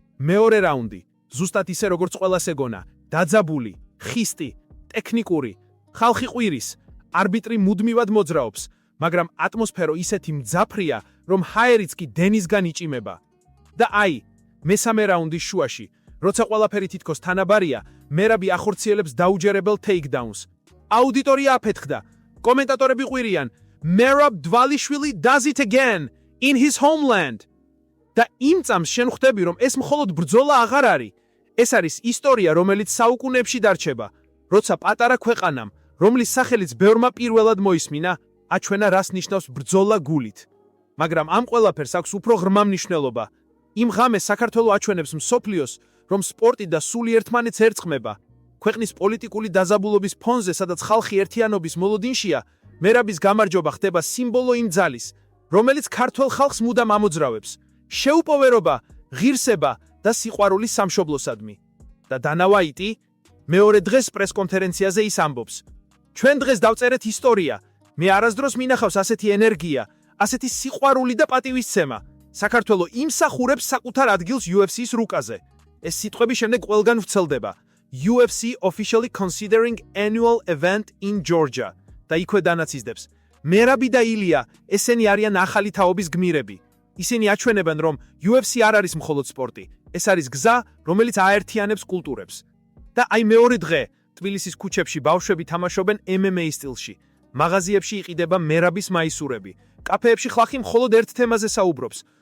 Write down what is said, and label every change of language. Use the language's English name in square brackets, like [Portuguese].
[Georgian] მეორე რაუნდი, ზუსტად ისე როგორც ყველას ეგონა, დაძაბული, ხისტი, ტექნიკური, ხალხი ყვირის, არბიტრი მუდმივად მოძრაობს, მაგრამ ატმოსფერო ისეთი მძაფრია, რომ ჰაერიც კი დენისგან იჭიმება. და აი, მესამე რაუნდის შუაში, როცა ყველაფერი თითქოს თანაბარია, მერაბი ახორციელებს დაუჯერებელ ტეიქდაუნს. აუდიტორია აფეთქდა, კომენტატორები ყვირიან, [English] Merab Dvalishvili does it again in his homeland. [Georgian] და იმ წამს შენ ხვდები, რომ ეს მხოლოდ ბრძოლა აღარ არის. ეს არის ისტორია, რომელიც საუკუნეებში დარჩება. როცა პატარა ქვეყანამ, რომლის სახელიც ბევრმა პირველად მოისმინა, აჩვენა რას ნიშნავს ბრძოლა გულით. მაგრამ ამ ყველაფერს აქვს უფრო ღრმა მნიშვნელობა. იმ ღამეს საქართველო აჩვენებს მსოფლიოს, რომ სპორტი და სული ერთმანეთს ერწყმება. ქვეყნის პოლიტიკური დაზაბულობის ფონზე, სადაც ხალხი ერთიანობის მოლოდინშია, მერაბის გამარჯვება ხდება სიმბოლო იმ ძალის, რომელიც ქართველ ხალხს მუდამ ამოძრავებს. შეუპოვერობა, ღირსება და სიყვარული სამშობლოსადმი. და დანა ვაიტი მეორე დღეს პრესკონფერენციაზე ის ამბობს, ჩვენ დღეს დავწერეთ ისტორია, მე არასდროს მინახავს ასეთი ენერგია, ასეთი სიყვარული და პატივისცემა. საქართველო იმსახურებს საკუთარ ადგილს UFC-ის რუკაზე. ეს სიტყვები შემდეგ ყველგან ვრცელდება. [English] UFC officially considering annual event in Georgia. [Georgian] და იქვე დანაცისდებს. მერაბი და ილია, ესენი არიან ახალი თაობის გმირები. ისინი აჩვენებენ, რომ UFC არ არის მხოლოდ სპორტი, ეს არის გზა, რომელიც აერთიანებს კულტურებს. და აი მეორე დღე, თბილისის ქუჩებში ბავშვები თამაშობენ MMA სტილში. მაღაზიებში იყიდება მერაბის მაისურები. კაფეებში ხალხი მხოლოდ ერთ თემაზე საუბრობს.